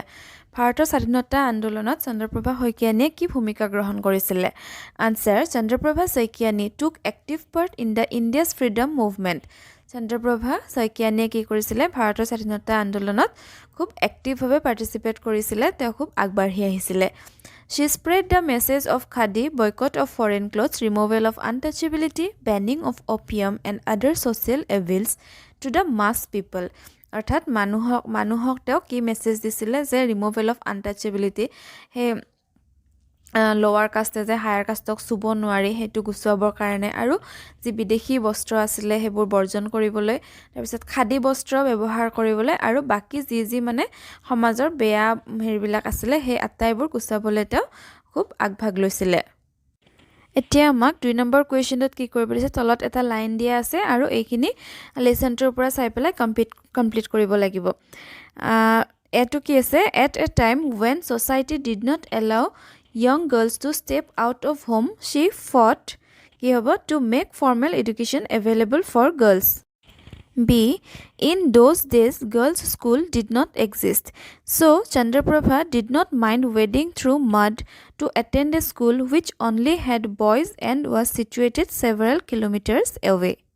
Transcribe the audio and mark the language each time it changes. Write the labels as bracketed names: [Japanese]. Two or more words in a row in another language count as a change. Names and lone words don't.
[Assamese] ভাৰতৰ স্বাধীনতা আন্দোলনত চন্দ্ৰপ্ৰভা শইকীয়ানিয়ে কি ভূমিকা গ্ৰহণ কৰিছিলে [English] Answer, Chandraprabha Saikiani took active part in the India's freedom movement. [Assamese] চন্দ্ৰপ্ৰভা শইকীয়ানিয়ে কি কৰিছিলে ভাৰতৰ স্বাধীনতা আন্দোলনত খুব এক্টিভভাৱে পাৰ্টিসিপেট কৰিছিলে তেওঁ খুব আগবাঢ়ি আহিছিলে [English] She spread the message of khadi, boycott of foreign clothes, removal of untouchability, banning of opium and other social evils to the mass people. [Assamese] অৰ্থাৎ মানুহক তেওঁ কি মেছেজ দিছিলে যে [English] removal of untouchability [Assamese] হে লোৱাৰ কাষ্টে যে হায়াৰ কাষ্টক চুব নোৱাৰি হেতু গুছাবৰ কাৰণে আৰু যি বিদেশী বস্ত্ৰ আছিলে হেবোৰ বৰ্জন কৰিবলৈ তাৰ পিছত খাদি বস্ত্ৰ ব্যৱহাৰ কৰিবলৈ আৰু বাকি যি মানে সমাজৰ বেয়া হেৰিবিলাক আছিলে হে আটাইবোৰ গুছাবলৈ তেওঁ খুব আগভাগ লৈছিলে এতিয়া আমাক 2 নম্বৰ কোৱেশ্চনত কি কৰিব দিছে তলত এটা লাইন দিয়া আছে আৰু এইখিনি লেসনটোৰ পৰা চাই পেলাই কমপ্লিট কৰিব লাগিব এটো কি আছে [English] at a time when society did not allow young girls to step out of home she fought [Assamese] কি হ'ব [English] to make formal education available for girls B. In those days, girls' school did not exist. So, Chandraprabha did not mind wading through mud to attend a school which only had boys and was situated several kilometers away.